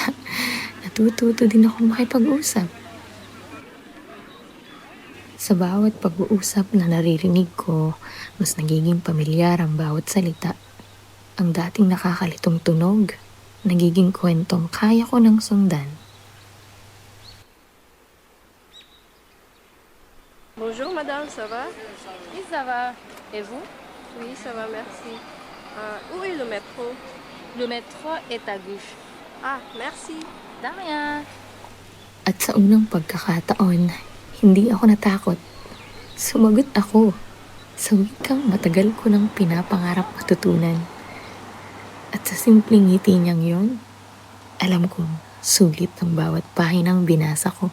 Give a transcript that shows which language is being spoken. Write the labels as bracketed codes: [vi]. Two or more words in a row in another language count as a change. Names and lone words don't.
[tl] Natututo din ako makipag-usap. Sa bawat pag-uusap na naririnig ko, mas nagiging pamilyar ang bawat salita. Ang dating nakakalitong tunog, nagiging kwentong kaya ko ng sundan. [fr] Bonjour madame, ça va? Oui, ça va. Et vous? Oui, ça va, merci. Où est le métro? Le métro est à gauche. Ah, merci. De rien. [tl] At sa unang pagkakataon, hindi ako natakot. Sumagot ako sa wikang matagal ko nang pinapangarap matutunan. At sa simpleng ngiti niyang yon, alam kong sulit ang bawat pahinang binasa ko.